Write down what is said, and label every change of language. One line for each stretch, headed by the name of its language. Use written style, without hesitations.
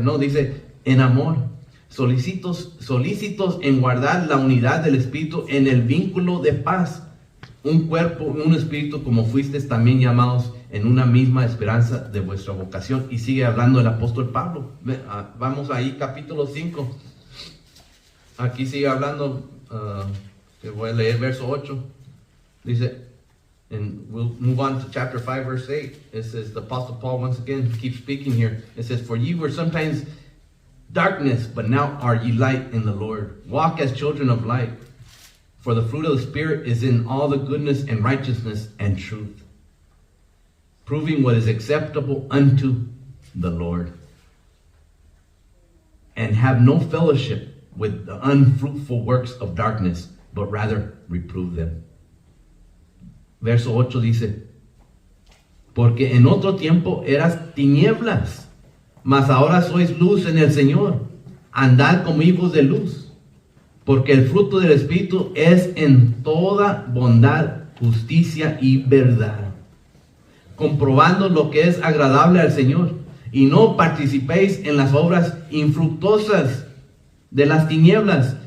Spanish: No, dice en amor. Solícitos en guardar la unidad del Espíritu en el vínculo de paz. Un cuerpo, un espíritu, como fuisteis también llamados en una misma esperanza de vuestra vocación. Y sigue hablando el apóstol Pablo. Vamos ahí, capítulo 5. Aquí sigue hablando, voy a leer verso 8.
English: Dice, and we'll move on to chapter 5, verse 8. It says, the apostle Paul once again keeps speaking here. It says, for ye were sometimes darkness, but now are ye light in the Lord. Walk as children of light. For the fruit of the Spirit is in all the goodness and righteousness and truth, proving what is acceptable unto the Lord. and have no fellowship with the unfruitful works of darkness, but rather reprove them.
Spanish: Verso 8 dice, porque en otro tiempo eras tinieblas, mas ahora sois luz en el Señor. Andad como hijos de luz, porque el fruto del Espíritu es en toda bondad, justicia y verdad, comprobando lo que es agradable al Señor, y no participéis en las obras infructuosas de las tinieblas.